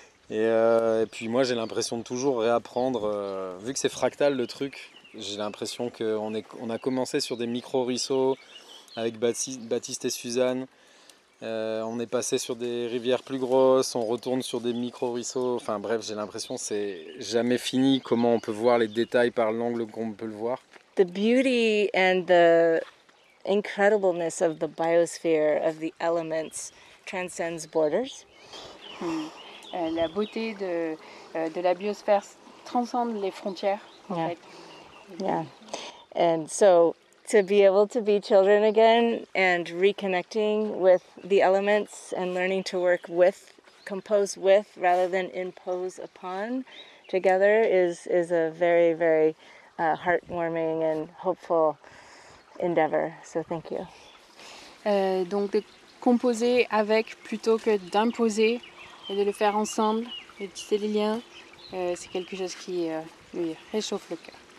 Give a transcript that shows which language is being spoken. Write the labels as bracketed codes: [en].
[fr] Et puis moi j'ai l'impression de toujours réapprendre, vu que c'est fractal le truc, j'ai l'impression qu'on a commencé sur des micro-ruisseaux, avec Baptiste et Suzanne, on est passé sur des rivières plus grosses, on retourne sur des micro-ruisseaux, enfin bref, j'ai l'impression que c'est jamais fini comment on peut voir les détails par l'angle qu'on peut le voir. [en] The beauty and the incredibleness of the biosphere, of the elements, transcends borders. [fr] La beauté de la biosphère transcende les frontières, en fait. [en] Yeah. And so to be able to be children again and reconnecting with the elements and learning to work with, compose with, rather than impose upon together is a very, very heartwarming and hopeful endeavor. So thank you. [fr] Donc de composer avec plutôt que d'imposer et de le faire ensemble, de tisser des liens, c'est quelque chose qui lui réchauffe le cœur.